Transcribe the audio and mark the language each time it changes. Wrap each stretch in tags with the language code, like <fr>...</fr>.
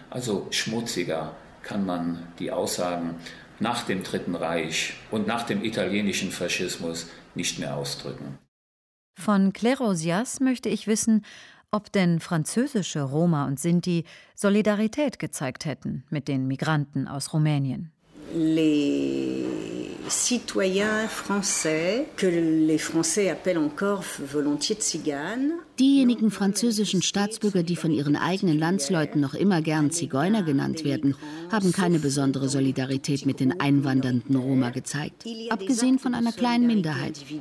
<de>Also schmutziger kann man die Aussagen nach dem Dritten Reich und nach dem italienischen Faschismus nicht mehr ausdrücken. Von Claire Osias möchte ich wissen, ob denn französische Roma und Sinti Solidarität gezeigt hätten mit den Migranten aus Rumänien.</de> <fr>Les citoyens français, que les Français appellent encore volontiers Ziganes.</fr> <de>Diejenigen französischen Staatsbürger, die von ihren eigenen Landsleuten noch immer gern Zigeuner genannt werden, haben keine besondere Solidarität mit den einwandernden Roma gezeigt, abgesehen von einer kleinen Minderheit.</de>